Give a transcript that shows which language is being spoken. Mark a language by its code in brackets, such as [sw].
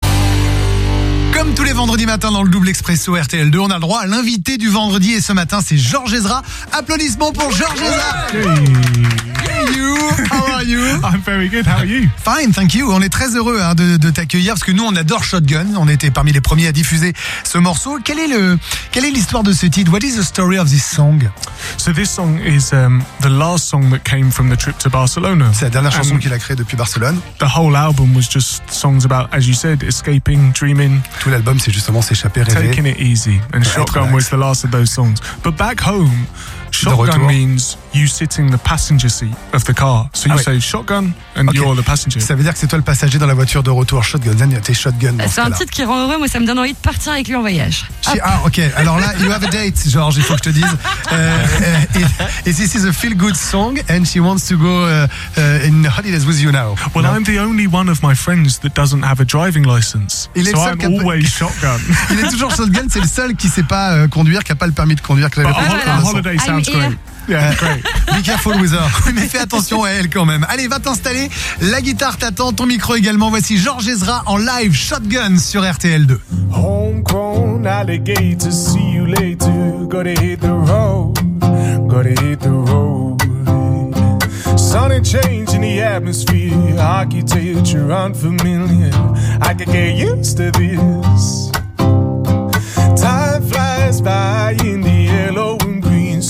[fr] Comme tous les vendredis matins dans le double expresso RTL 2, on a le droit à l'invité du vendredi et ce matin c'est Georges Ezra. Applaudissements pour Georges Ezra. [en] Hey you, how are you? I'm very good, how are you? Fine, thank you. [fr] On est très heureux de t'accueillir parce que nous on adore Shotgun. On était parmi les premiers à diffuser ce morceau. Quelle est l'histoire de ce titre? [en] What is the story of this song? So this song is the last song that came from the trip to Barcelona. [fr] C'est la dernière chanson qu'il a créée depuis Barcelone. [en] The whole album was just songs about, as you said, escaping, dreaming. [fr] Tout l'album c'est justement s'échapper, rêver. [en] Taking it easy. And Shotgun was the last of those songs. But back home, Shotgun means you sitting in the passenger seat of the car. So you say shotgun and you're the passenger. [fr] Ça veut dire que c'est toi le passager dans la voiture de retour. [en] Shotgun, then you're shotgun. [fr] C'est un titre qui rend heureux. Moi, ça me donne envie de partir avec lui en voyage. Ok. Alors là, [en] you have a date, [fr] George, il faut que je te dise. [en] And this is a feel-good song and she wants to go in holidays with you now. Well, no? I'm the only one of my friends that doesn't have a driving license. I'm always shotgun. [fr] Il est toujours shotgun. C'est le seul qui ne sait pas conduire, qui n'a pas le permis de conduire. [en] But on holiday sounds great. Yeah, great. Be careful with her. [fr] Mais fais attention à elle quand même. Allez, va t'installer. La guitare t'attend, ton micro également. Voici Georges Ezra en live Shotgun sur RTL 2. [en] Homegrown alligator, see you later. Gotta hit the road, gotta hit the road. Sun and change in the atmosphere. Architecture unfamiliar. I could get used to this. Time flies by in the yellow and green.